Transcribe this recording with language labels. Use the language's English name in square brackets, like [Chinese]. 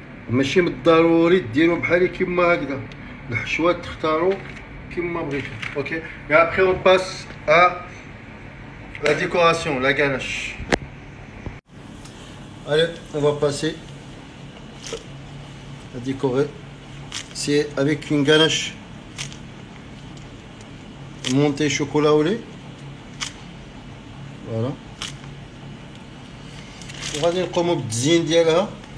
[Arabic] ماشي بالضروري ديروا بحالي كيما هكذا، الحشوات تختاروا كيما بغيتو. Ok. [French] Et après on passe à la décoration, la ganache. Allez, on va passer à décorer. C'est avec une ganache montée chocolat au lait. Voilà. [Arabic] وغادي نقوموا بالتزيين ديالها.